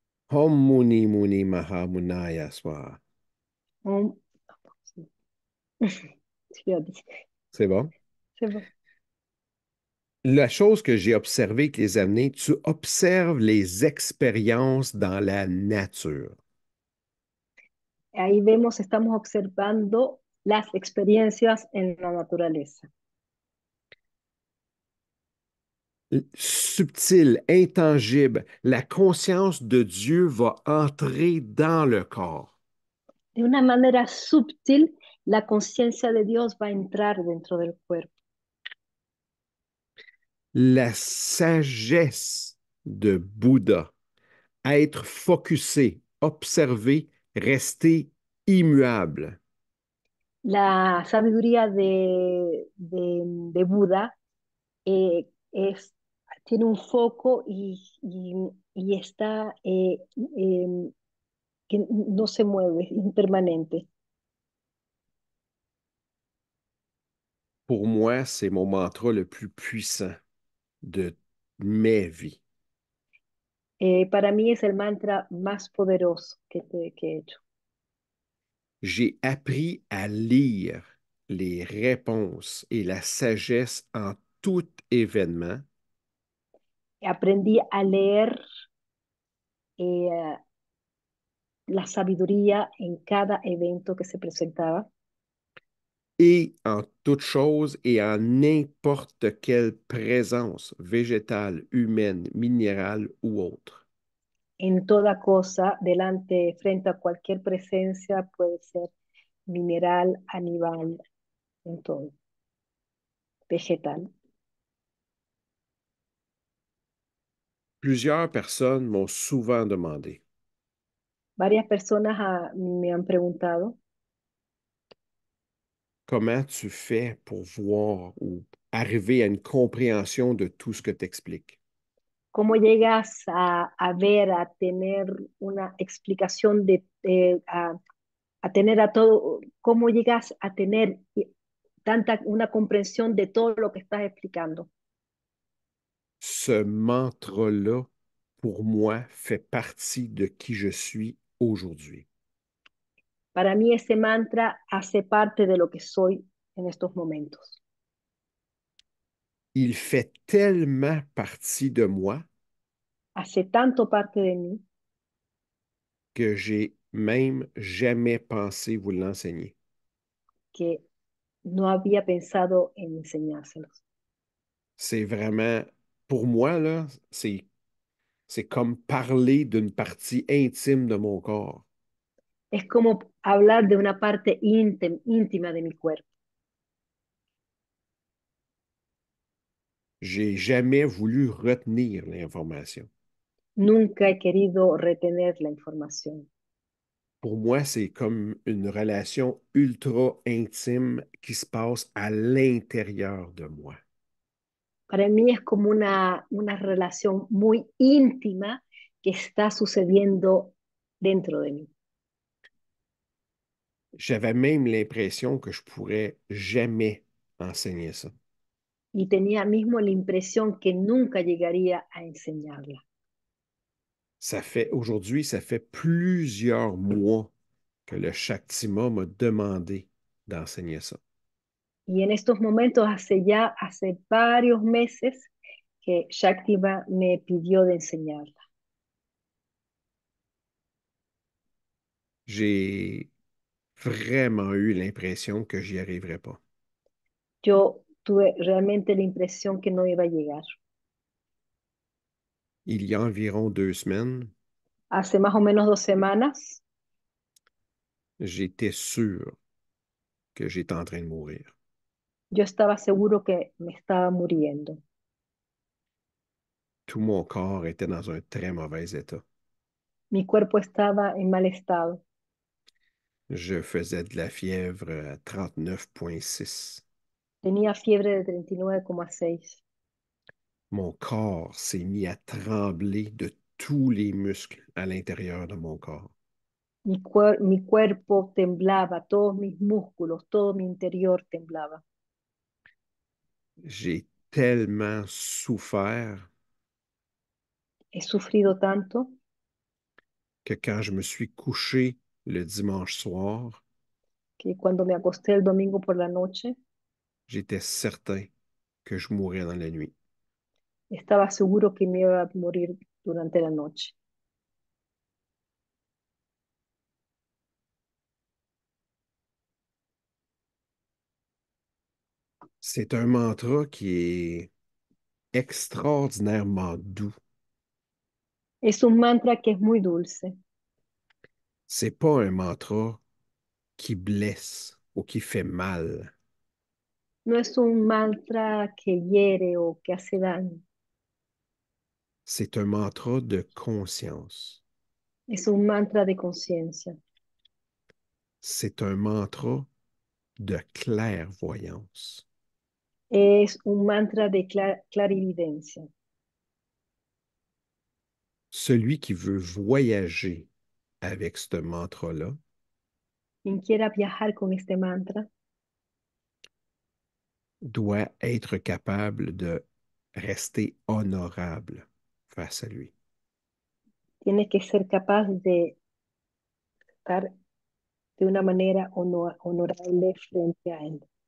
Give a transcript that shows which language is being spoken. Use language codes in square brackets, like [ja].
[sa] Om Muni Muni Maha Munaya Swaha. [es] Um, sí, [fr] C'est bon? c'est bon. La chose que j'ai observée avec les années, tu observes les expériences dans la nature. [es] Ahí vemos, estamos observando las experiencias en la naturaleza. [fr] Subtil, intangible, la conscience de Dieu va entrer dans le corps. [es] De una manera sutil, la conciencia de Dios va a entrar dentro del cuerpo. [fr] La sagesse de Bouddha, être focusé, observé, rester immuable. [es] La sabiduría de Buda tiene un foco y está que no se mueve, impermanente. [fr] Pour moi, c'est mon mantra le plus puissant de mes vies. [es] Para mí es el mantra más poderoso que he hecho. [fr] J'ai appris à lire les réponses et la sagesse en tout événement [es] Aprendí a leer eh, la sabiduría en cada evento que se presentaba, [fr] et en toute chose et en n'importe quelle présence végétale, humaine, minérale ou autre. [es] en toda cosa, delante, frente a cualquier presencia, puede ser mineral, animal, en todo, vegetal. [fr] Plusieurs personnes m'ont souvent demandé [es] Varias personas me han preguntado, [fr] comment tu fais pour voir ou arriver à une compréhension de tout ce que tu expliques. [es] ¿cómo llegas a ver, a tener una explicación a tener a todo, cómo llegas a tener una comprensión de todo lo que estás explicando? [fr] Ce mantra-là, pour moi, fait partie de qui je suis aujourd'hui. [es] Para mí ese mantra hace parte de lo que soy en estos momentos. [fr] Il fait tellement partie de moi [es] hace tanto parte de mí [fr] que j'ai même jamais pensé vous l'enseigner. [es] que no había pensado en enseñárselos. [fr] C'est vraiment, pour moi, là, c'est comme parler d'une partie intime de mon corps. [es] Es como hablar de una parte íntima de mi cuerpo. [fr] J'ai jamais voulu retenir l'information. [es] Nunca he querido retener la información. [fr] Pour moi, c'est comme une relation ultra intime qui se passe à l'intérieur de moi. [es] Para mí es como una relación muy íntima que está sucediendo dentro de mí. [fr] J'avais même l'impression que je pourrais jamais enseigner ça. [es] Y tenía mismo la impresión que nunca llegaría a enseñarla. [fr] Aujourd'hui, ça fait plusieurs mois que le Shaktima m'a demandé d'enseigner ça. [es] Y en estos momentos, hace varios meses, que Shaktiva me pidió de enseñarla. [fr] J'ai vraiment eu l'impression que j'y arriverais pas. [es] Yo tuve realmente la impresión que no iba a llegar. [fr] Il y a environ 2 semaines, [es] Hace más o menos 2 semanas, [fr] j'étais sûr que j'étais en train de mourir. [es] yo estaba seguro que me estaba muriendo. [fr] Tout mon corps était dans un très mauvais état. [es] Mi cuerpo estaba en mal estado. [fr] Je faisais de la fièvre à 39,6. [es] Tenía fiebre de 39,6. [fr] Mon corps s'est mis à trembler de tous les muscles à l'intérieur de mon corps. [es] Mi cuerpo temblaba, todos mis músculos, todo mi interior temblaba. [fr] J'ai tellement souffert [es] He sufrido tanto [fr] que quand je me suis couché le dimanche soir, [es] que cuando me acosté el domingo por la noche, [fr] j'étais certain que je mourrais dans la nuit. [es] estaba seguro que me iba a morir durante la noche. [fr] C'est un mantra qui est extraordinairement doux. [es] Es un mantra que es muy dulce. [fr] C'est pas un mantra qui blesse ou qui fait mal. [es] No es un mantra que hiere o que hace daño. [fr] C'est un mantra de conscience. [es] Es un mantra de conciencia. [fr] C'est un mantra de clairvoyance. [es] Es un mantra de clarividencia. [fr] Celui qui veut voyager avec ce mantra-là [es] Quien quiera viajar con este mantra [fr] doit être capable de rester honorable face à lui, [es] tiene que ser capaz de estar de una manera honorable frente a él,